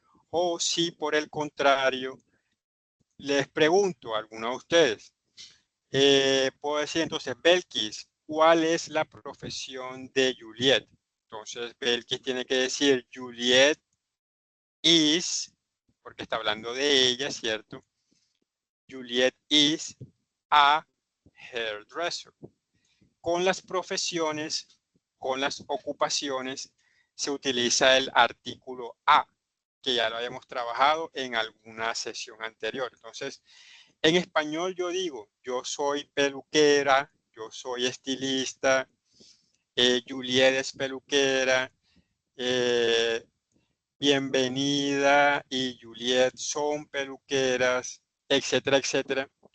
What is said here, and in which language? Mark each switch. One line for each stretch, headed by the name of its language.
Spanish: O si por el contrario, les pregunto a alguno de ustedes, puedo decir entonces, Belkis, ¿cuál es la profesión de Juliet? Entonces, Belkis tiene que decir
English: Juliet is,
Spanish: porque está hablando de ella, ¿cierto?
English: Juliet is a hairdresser.
Spanish: Con las profesiones, con las ocupaciones, se utiliza el artículo a, que ya lo habíamos trabajado en alguna sesión anterior. Entonces, en español yo digo, yo soy peluquera, yo soy estilista, Juliet es peluquera, Bienvenida y Juliet son peluqueras, etcétera, etcétera.